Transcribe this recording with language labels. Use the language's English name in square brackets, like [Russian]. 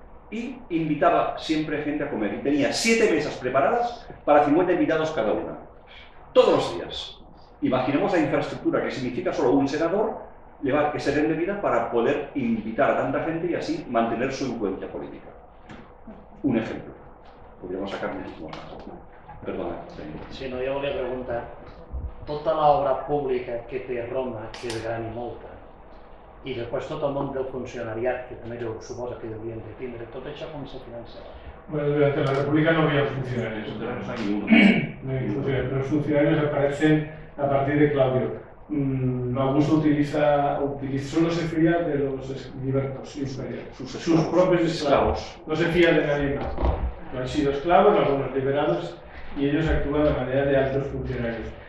[Spanish] y invitaba siempre gente a comer. Y tenía 7 mesas preparadas para 50 invitados cada una, todos los días. Imaginemos la infraestructura que significa solo un senador llevar ese orden de vida para poder invitar a tanta gente y así mantener su influencia política. Un ejemplo. Podríamos sacar muchísimos más. Perdona. [Catalan] Sí, no, jo volia preguntar, tota l'obra pública que té Roma, que és gran i molta, i després tot el món del funcionariat, que també jo suposo que deurien de tindre, tot això com se financiava? [Spanish] Bueno, durante la República no había funcionarios, No hay ninguno. no hay funcionarios. Los funcionarios aparecen a partir de Claudio. Augusto solo se fía de los libertos imperiales, sus propios esclavos. No se fía de nadie más. No han sido esclavos, algunos liberados, y ellos actúan de manera de altos funcionarios.